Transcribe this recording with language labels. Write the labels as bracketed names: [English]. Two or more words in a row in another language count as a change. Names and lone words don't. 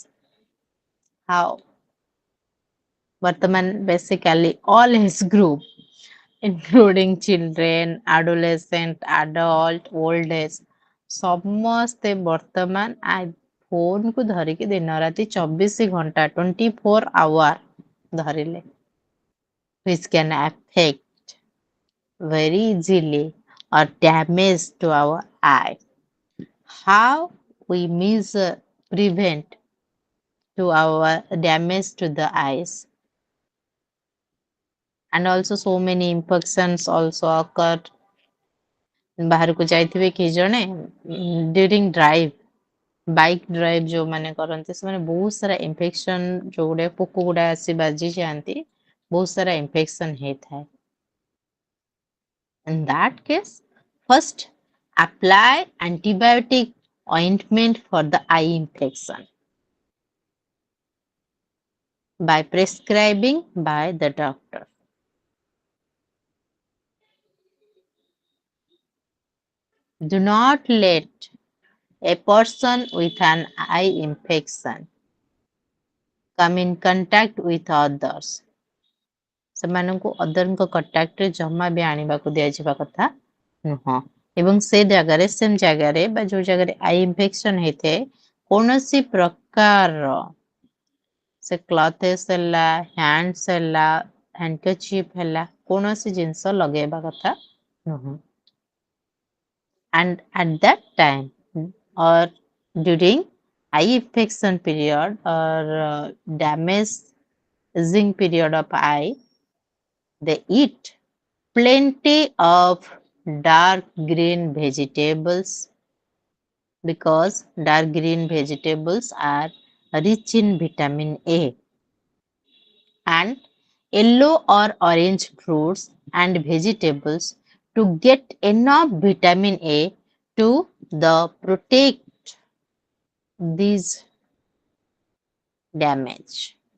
[English] How? Vartaman basically all his group, including children, adolescent, adult, old age, [Odia] ସମସ୍ତେ ବର୍ତ୍ତମାନ ଫୋନକୁ ଧରିକି ଦିନ ରାତି 24 ଘଣ୍ଟା 24 ଆୱାର ଧରିଲେ [English] which can affect very easily or damage to our eye. How we measure prevent to our damage to the eyes? And also so many infections also occur. [Odia] ବାହାରକୁ ଯାଇଥିବେ କି ଜଣେ [English] during drive bike drive [Odia] ଯୋଉମାନେ କରନ୍ତି ସେମାନେ ବହୁତ ସାରା ଇନଫେକ୍ସନ ଯୋଉଗୁଡା ପୋକ ଗୁଡା ଆସି ବାଜି ଯାଆନ୍ତି ବହୁତ ସାରା ଇନଫେକ୍ସନ ହେଇଥାଏ [English] in that case first apply antibiotic ointment for the eye infection by prescribing by the doctor. Do not let a person with an eye infection come in contact with others. [Odia] ସେମାନଙ୍କୁ ଅଦରଙ୍କ କଣ୍ଟାକ୍ଟରେ ଜମା ବି ଆଣିବାକୁ ଦିଆଯିବା କଥା ନୁହଁ। ଏବଂ ସେ ଜାଗାରେ ସେମ୍ ଜାଗାରେ ବା ଯୋଉ ଜାଗାରେ [English] eye infection [Odia] ହେଇଥାଏ କୌଣସି ପ୍ରକାରର ସେ କ୍ଲଥେସ୍ ହେଲା, ହ୍ୟାଣ୍ଡସ୍ ହେଲା, ହ୍ୟାଣ୍ଡକରଚିପ୍ ହେଲା, କୌଣସି ଜିନିଷ ଲଗେଇବା କଥା ନୁହଁ। [English] And at that time or during eye infection period or damaging period of eye, they eat plenty of dark green vegetables because dark green vegetables are rich in vitamin A, and yellow or orange fruits and vegetables to get enough vitamin A to the protect these damage.